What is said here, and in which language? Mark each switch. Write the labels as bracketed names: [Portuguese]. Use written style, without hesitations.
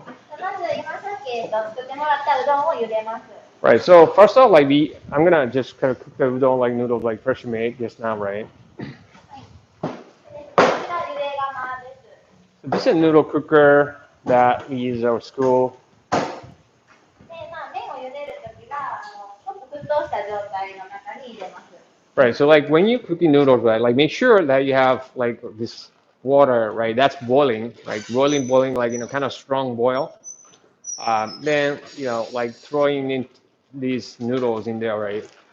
[Japanese] よろしくお願いします。まず今さっき作ってもらったうどんを茹でます。 [English] Right, so first off, like I'm gonna just kind of cook the udon like noodles like fresh made just now, right? [Japanese] はい。こちら茹で釜です。 [English] So this is a noodle cooker that we use at our school. [Japanese] で、麺を茹でるときはちょっと沸騰した状態の中に入れます。 [English] Right, so like when you cooking noodles, right, like make sure that you have like this water, right, that's boiling, like boiling, like kind of strong boil. Then like throwing in these noodles in there, right?